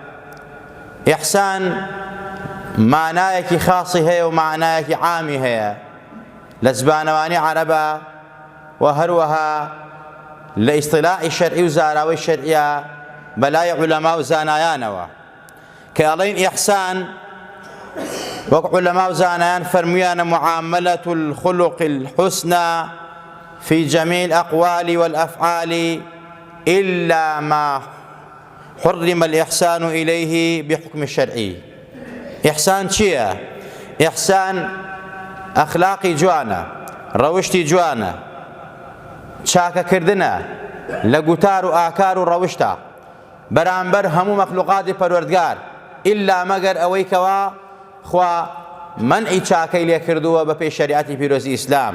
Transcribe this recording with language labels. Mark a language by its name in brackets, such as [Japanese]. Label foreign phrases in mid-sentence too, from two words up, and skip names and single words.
[Central Kurdish] ئیحسان معنایەکی خاصی هەیە و معنایەکی عامی هەیە لە زبانەوانی عەرەبە و هەروەها لە ئیستیلاحی شەرعی و زاراوەی شەرعیە بەلای عولەما و زانایانەوە کە ئەڵێن ئیحسان وەک عولەما و زانایان فەرموویانە [Arabic] معاملة الخلق الحسنى في جميع الأقوال والأفعال إلا ما حرم الإحسان إليه بحكم الشرعي. [Central Kurdish] ئیحسان چییە؟ ئیحسان ئەخلاقی جوانە، ڕەوشتی جوانە، چاکەکردنە لە گوتار و ئاکار و ڕەوشتە بەرامبەر هەموو مەخلوقاتی پەروەردگار ئیلا مەگەر ئەوەی کەوا خوا مەنعی چاکەی لێ کردووە بە پێی شەریعەتی پیرۆزی ئیسلام.